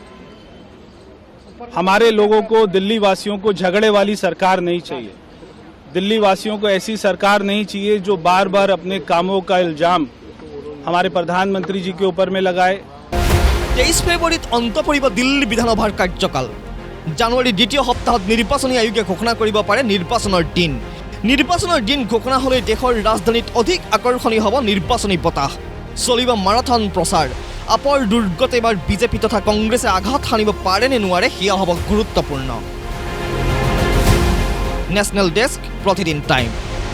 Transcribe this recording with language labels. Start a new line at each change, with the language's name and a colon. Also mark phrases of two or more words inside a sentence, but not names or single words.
Hindi: हमारे लोगों को दिल्ली वासियों को झगड़े वाली सरकार नहीं चाहिए दिल्ली वासियों को ऐसी सरकार नहीं चाहिए जो बार बार अपने कामों का इल्जाम हमारे प्रधानमंत्री जी के ऊपर में लगाए
Assamese: 23 ফেব্ৰুৱাৰীত অন্ত পৰিব দিল্লী বিধানসভাৰ কাৰ্যকাল জানুৱাৰীৰ দ্বিতীয় সপ্তাহত নিৰ্বাচনী আয়োগে ঘোষণা কৰিব পাৰে নিৰ্বাচনৰ দিন ঘোষণা হ'লে দেশৰ ৰাজধানীত অধিক আকৰ্ষণীয় হ'ব নিৰ্বাচনী বতাহ চলিব মাৰাথন প্ৰচাৰ আপৰ দুৰ্গত এবাৰ বিজেপি তথা কংগ্ৰেছে আঘাত হানিব পাৰে নে নোৱাৰে সেয়া হ'ব গুৰুত্বপূৰ্ণ
English: national desk
Assamese: প্ৰতিদিন টাইম